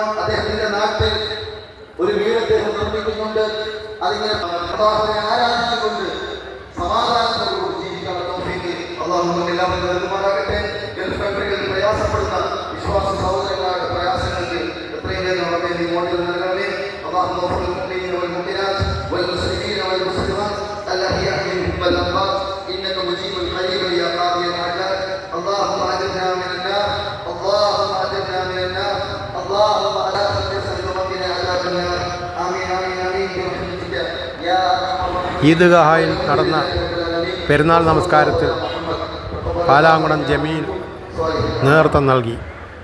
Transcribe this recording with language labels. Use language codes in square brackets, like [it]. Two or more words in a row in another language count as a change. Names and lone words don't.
[ml] അദ്ദേഹത്തിന്റെ നാട്ടിൽ ഒരു വീട് അദ്ദേഹം നിർമ്മിക്കുന്നുണ്ട്. അതിങ്ങനെ ആരാധിച്ചുകൊണ്ട് സമാധാനത്തോടുകൂടി ജീവിക്കാൻ അള്ളാഹു എല്ലാവരും നൽകുമാറാകട്ടെ. പ്രയാസപ്പെടുന്ന വിശ്വാസ സഹോദരങ്ങളുടെ പ്രയാസങ്ങൾക്ക് എത്രയും വേഗം നമുക്ക് നീ മോട്ടിൽ നൽകണമേ. [ar] അള്ളാഹു والمسلمين والمسلمات الأحياء منهم والأموات إنك مجيب قريب يا قاضي الحاجات. اللهم أجرنا من النار، اللهم أجرنا من النار، اللهم لا تجعل وقنا عذاب النار. آمين آمين آمين برحمتك يا أرحم الراحمين. [ml] ഈദ്ഗാഹിൽ നടന്ന പെരുന്നാൾ നമസ്കാരത്തിൽ പാലാങ്കുളം ജമീൽ നേതൃത്വം നൽകി.